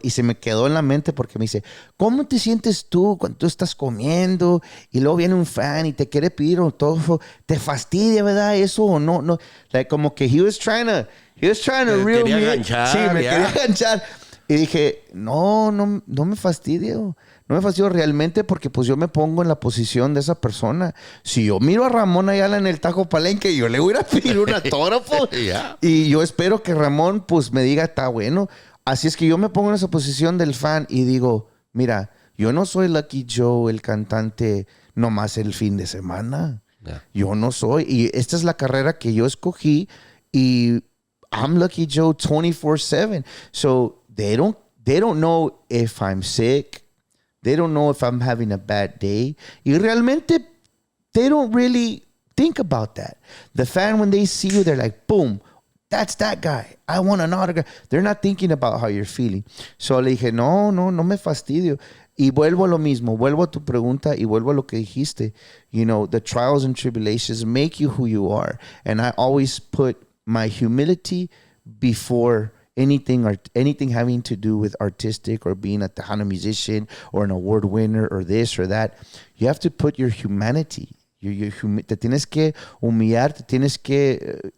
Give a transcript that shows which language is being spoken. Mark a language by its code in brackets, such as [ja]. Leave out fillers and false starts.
[es] Y se me quedó en la mente porque me dice, ¿cómo te sientes tú cuando tú estás comiendo y luego viene un fan y te quiere pedir autógrafo? ¿Te fastidia, verdad, eso o no? No. [en] Like, [es] como que [en] he was trying to reel me in. [es] Sí, me quería enganchar. Y dije, no me fastidio. No me fastidio realmente porque pues yo me pongo en la posición de esa persona. Si yo miro a Ramón Ayala en el Tajo Palenque, yo le voy a ir a pedir un autógrafo. Yeah. Y yo espero que Ramón pues me diga, está bueno. Así es que yo me pongo en esa posición del fan y digo, mira, yo no soy Lucky Joe, el cantante nomás el fin de semana. Yeah. Yo no soy. Y esta es la carrera que yo escogí y [en] I'm Lucky Joe 24/7. So they don't know if I'm sick. They don't know if I'm having a bad day. [es] Y realmente, [en] they don't really think about that. The fan, when they see you, they're like, boom, that's that guy. I want an autograph. They're not thinking about how you're feeling. [es] So le dije, no me fastidio. Y vuelvo a lo mismo. Vuelvo a tu pregunta y vuelvo a lo que dijiste. [en] The trials and tribulations make you who you are. And I always put my humility before anything having to do with artistic or being a Tejano musician or an award winner or this or that. You have to put your humanity. [es] Te tienes que humillar.